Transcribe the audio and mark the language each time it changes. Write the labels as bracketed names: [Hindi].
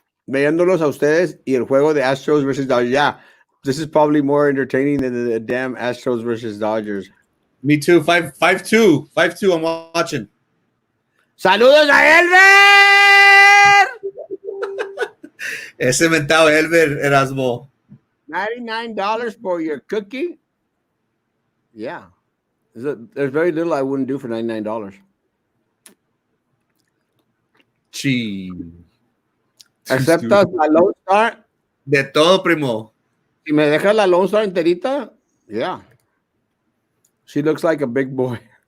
[Spanish] Viéndolos a ustedes y el juego de Astros versus Dodgers. [English] Yeah, this is probably more entertaining than the damn Astros versus Dodgers. Me too. 5-2. 5-2. I'm watching. [Spanish] Saludos a Elber. Ese mentado Elber, Erasmo. [English] $99 for your cookie. Yeah. There's very little I wouldn't do for $99. Chi. [Spanish] ¿Aceptas la Lone Star? De todo, primo. Si me dejas la Lone Star enterita, [English] yeah. She looks like a big boy.